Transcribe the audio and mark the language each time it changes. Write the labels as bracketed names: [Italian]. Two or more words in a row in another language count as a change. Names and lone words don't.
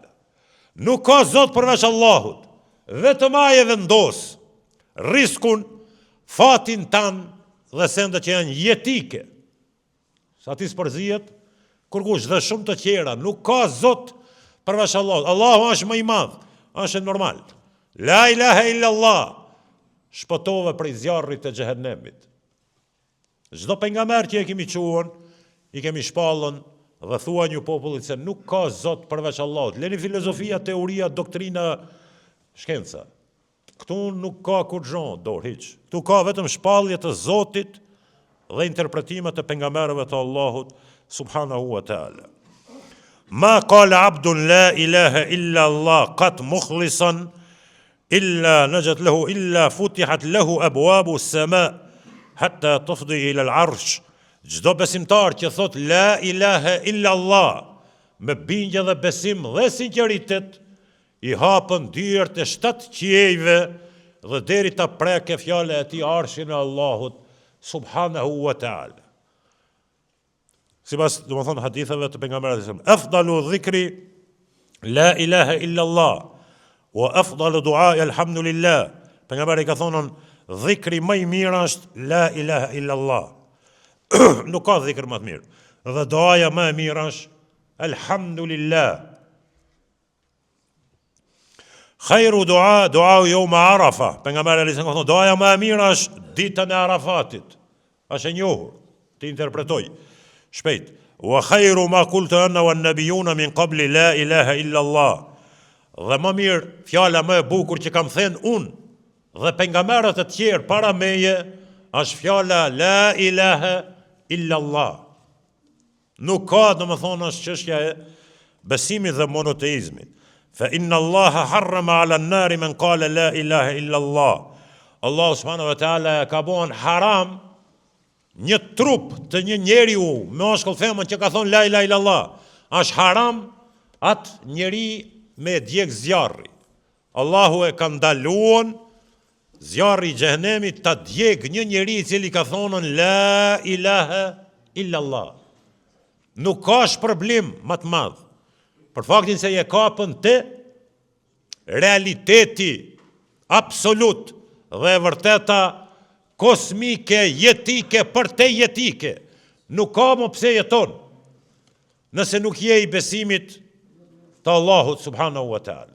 [Albanian] Nuk ka Zot përveç Allahut. Vetëm ai e vendos riskun, fatin tan dhe sendet që janë jetike. Sa ti s'përzihet kurkush dhe shumë të tjera, nuk ka Zot përveç Allahut. Allahu është më i madh, është normal. [Arabic] لا إله إلا الله, [Albanian] shpëtove prej zjarrit të xhehenemit. Çdo pejgamber që e kemi quhen, i kemi shpallën dhe thua një popullit se nuk ka Zot përveç Allahut. Leni filozofia, teoria, doktrina, shkenca. Këtu nuk ka kur gjon, hiç. Këtu ka vetëm shpallje të Zotit dhe interpretimet të pejgamberëve të Allahut [Arabic] سبحانه وتعالى. ما قال عبد لا إله إلا الله قط مخلصا إلا نجاة له إلا فتحت له أبواب السماء حتى تفضي إلى العرش. [Albanian] Çdo besimtar që thot [Arabic] لا إله إلا الله [Albanian] me bindje dhe besim dhe sinqeritet, i hapën dyert e 7 qiejve dhe deri ta preke fjala e tij arshin e Allahut [Arabic] سبحانه وتعالى. [Albanian] Sipas domethënë haditheve të pejgamberit, [Arabic] أفضل الذكر لا إله إلا الله وأفضل الدعاء الحمد لله. [Albanian] Pejgamberi ka thonë dhikri më i mirë është [Arabic] لا إله إلا الله. [Albanian] Nuk ka dhikr më të mirë. Dhe duaja më e mirë është alhamdulillah. [Arabic] خير الدعاء يوم عرفة. [Albanian] Pejgamberi [Arabic] عليه السلام [Albanian] thonë duaja më e mirë është ditën e Arafatit. Është e njohur, ti interpretoj shpejt. [Arabic] وخير ما قلت أنا والنبيون من قبلي لا إله إلا الله. [Albanian] Dhe më mirë, fjala më e bukur që kam thënë unë dhe pejgamberët e tjerë para meje është fjala [Arabic] لا إله إلا الله. [Albanian] Nuk ka, domethënë, është çështja e besimit dhe monoteizmit. [Arabic] فإن الله حرم على النار من قال لا إله إلا الله. [Albanian] Allah [Arabic] سبحانه وتعالى [Albanian] ka bën haram një trup të një njeriu me mashkull femër që ka thonë [Arabic] لا إله إلا الله. [Albanian] Është haram atë njeri me djeg zjarri. Allahu e ka ndaluar zjarri i xhehenemit ta djeg një njeri i cili ka thonë [Arabic] لا إله إلا الله. [Albanian] Nuk ka shpërblim më të madh. Për faktin se je kapën të realiteti absolut dhe vërteta kosmike, jetike, për te jetike. Nuk ka më pse jeton nëse nuk je i besimit të Allahut [Arabic] سبحانه وتعالى.